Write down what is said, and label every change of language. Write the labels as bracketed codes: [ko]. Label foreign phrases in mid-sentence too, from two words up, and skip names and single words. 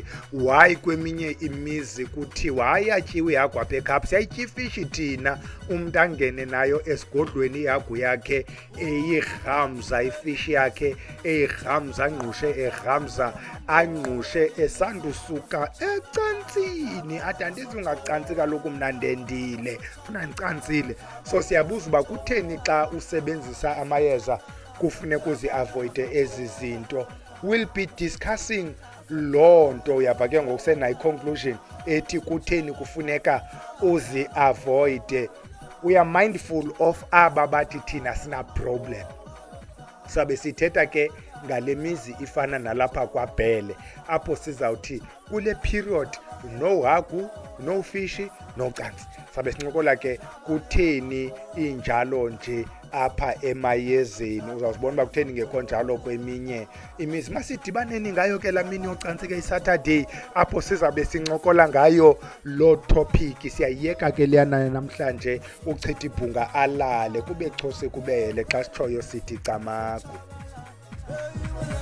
[xh] Why kweminye imizi kuthiwa ayatyiwe ihagu apha ekhapha, siyayitya ifishi thina, umntu angene nayo esigodlweni ihagu yakhe eyirhamza, ifishi yakhe eyirhamza, angqushe erhamza, angqushe esandusuka ecantsini. Athi andizi ungacantsi kaloku mna ndendile, funa ndicantsile. So siyabuza uba kutheni xa usebenzisa amayeza kufuneka uzi-avoide ezi zinto. [en] We'll be discussing [xh] loo nto. Uyabha ke ngoku senayo i-conclusion ethi kutheni kufuneka uzi-avoide. [en] We are mindful of [xh] aba bathi thina sina problem. Sabe sithetha ke ngale mizi ifana nalapha kwaBhele, apho sizawuthi kule period no hagu, no fish, no cansi. Sabe sincokola ke kutheni injalo nje apha emayezeni. Uzawuzibona uba kutheni ngekho njalo kweminye imizi. Masidibaneni ngayo ke laa mini yocansi ke iSaturday apho sizawube sincokola ngayo loo topic. Siyayiyeka ke leyana namhlanje uChithibhunga alale, kube xhose kubele xa sitshoyo sithi camagu.